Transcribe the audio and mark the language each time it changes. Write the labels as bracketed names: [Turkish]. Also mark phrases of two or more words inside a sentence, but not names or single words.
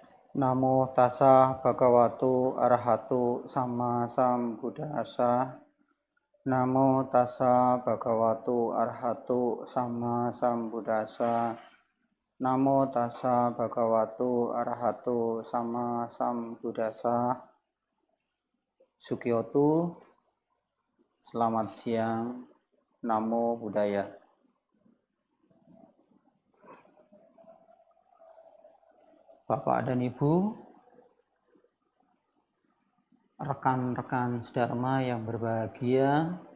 [Pali] Namo tassa bhagavato arahato sama sambuddhassa. Namo tassa bhagavato arahato sama sambuddhassa. Namo tassa bhagavato arahato sama sambuddhassa. Sukiyoto, [Indonesian] selamat siang. [Pali] Namo Buddhaya. [Indonesian] Bapak dan Ibu, rekan-rekan sedharma yang berbahagia,